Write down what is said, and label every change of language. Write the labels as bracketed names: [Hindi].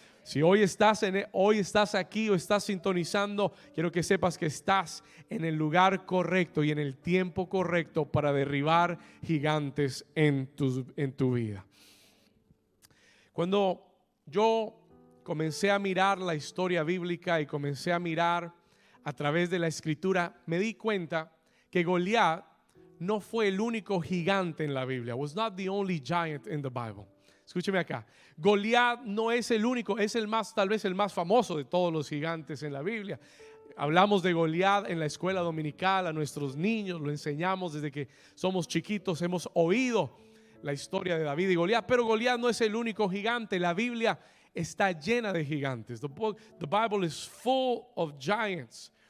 [Spanish] Si hoy estás aquí o estás sintonizando, quiero que sepas que estás en el lugar correcto y en el tiempo correcto para derribar gigantes en tu vida. Cuando yo comencé a mirar la historia bíblica y comencé a mirar a través de la escritura, me di cuenta que Goliat no fue el único gigante en la Biblia. [English] Was not the only giant in the Bible. [Spanish] Escúcheme acá. Goliat no es el único, es tal vez el más famoso de todos los gigantes en la Biblia. Hablamos de Goliat en la escuela dominical a nuestros niños, lo enseñamos desde que somos chiquitos, hemos oído la historia de David y Goliat, pero Goliat no es el único gigante. La Biblia está llena de gigantes. [English] The Bible is full of giants.